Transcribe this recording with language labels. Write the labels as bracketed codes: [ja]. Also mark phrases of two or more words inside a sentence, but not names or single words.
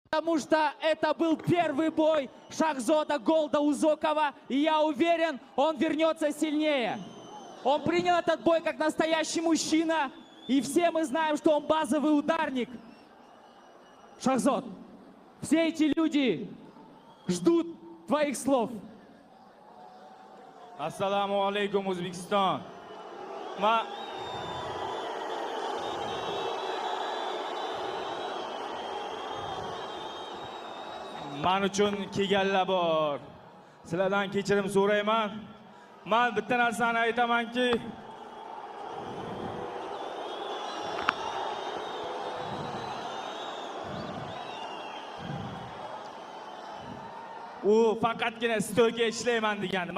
[ru] Потому что это был первый бой Шахзода Голдаузокова, и я уверен, он вернется сильнее. Он принял этот бой как настоящий мужчина, и все мы знаем, что он базовый ударник. Шахзод, все эти люди ждут твоих слов. [uz] Assalomu alaykum O'zbekiston. Men uchun kelganlar bor. Sizlardan kechirim so'rayman. Men bitta narsani aytamanki, u faqatgina stoyga ishlayman degandi.